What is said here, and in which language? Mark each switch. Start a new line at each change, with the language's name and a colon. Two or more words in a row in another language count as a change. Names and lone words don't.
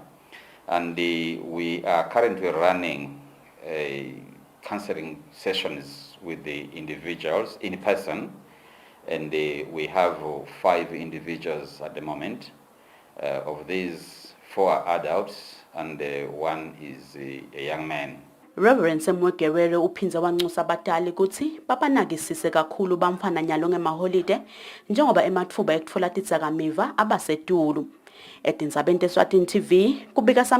English: And we are currently running counseling sessions with the individuals in person, and we have 5 individuals at the moment. Of these, 4 are adults and 1 is a young man.
Swati: Reverend Semo-Gerere uphinze wanxusa abatali ukuthi babanakisise kakhulu bamfana nyalo ngemaholide njengoba ematfuba ekutfola tidzakamiva abasetulu. Etindzabeni te-Eswatini TV kubika samkeliswe khoza nginavuma inkosini Sinisa eMbabane. Letinye tetimvu letipepetela kusebenziswa kwetidzakamiva kubantfu labasha lapha eveni kungakhulumisani nebatali etindzaba tekukhula. Lokuvete ngulobuke inhlangano lebuke kugwema kusebenziswa kwetidzakamiva etikolweni i-Eswatini Association of Students Against Drug Abuse and Trafficking, Reverend Peter Semo-Gerere uthi labakubonile bayinhlangano basaniketa teluleko kubantfu labasha lababhekene nekusebenzisa tidzakamiva kuti batali nebantfwana kunetimvo labangakhulumisani ngato tetigcine tiholele ekutheni kube melula kusebenzisa tidzakamiva.